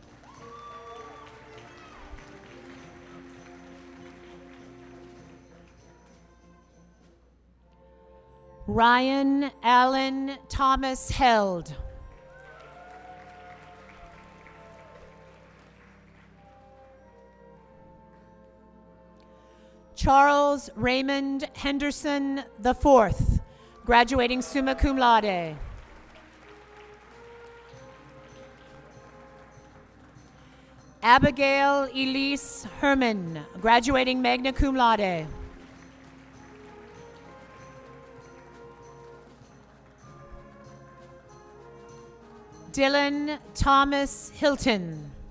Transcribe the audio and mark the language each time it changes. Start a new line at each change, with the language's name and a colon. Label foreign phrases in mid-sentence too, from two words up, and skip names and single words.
English: Ryan Allen Thomas Held. Charles Raymond Henderson IV, graduating
Latin: summa cum laude.
English: Abigail Elise Herman, graduating
Latin: magna cum laude.
English: Dylan Thomas Hilton.